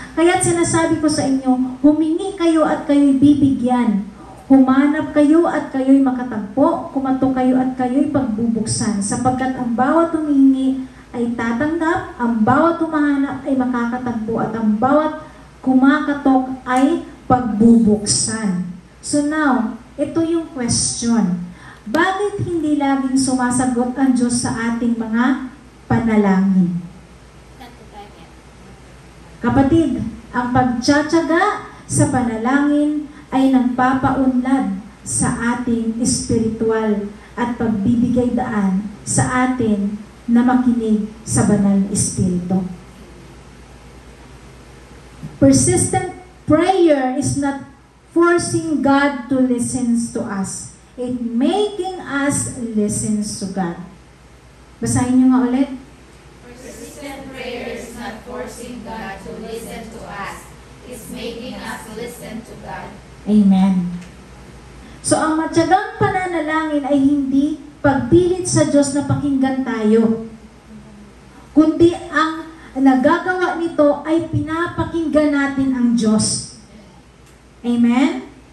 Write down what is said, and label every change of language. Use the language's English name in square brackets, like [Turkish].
[Filipino] Kaya't sinasabi ko sa inyo, humingi kayo at kayo'y bibigyan. Humanap kayo at kayo'y makatagpo, kumatok kayo at kayo'y pagbubuksan, sapagkat ang bawat humingi ay tatanggap, ang bawat humahanap ay makakatagpo, at ang bawat kumakatok ay pagbubuksan. [English] So now, [Filipino] ito yung [English] question. [Filipino] Bakit hindi laging sumasagot ang Diyos sa ating mga panalangin? Kapatid, ang pagtsatsaga sa panalangin ay nagpapaunlad sa ating espiritual at pagbibigay daan sa atin na makinig sa banal na espiritu. [English] Persistent prayer is not forcing God to listen to us. It making us listen to God. [Filipino] Basahin niyo nga ulit. [English] Persistent prayer is not forcing God to listen to us. It's making us listen to God. Amen. [Filipino] So, ang matyagang pananalangin ay hindi pagpilit sa Diyos na pakinggan tayo, kundi ang nagagawa nito ay pinapakinggan natin ang Diyos. Amen?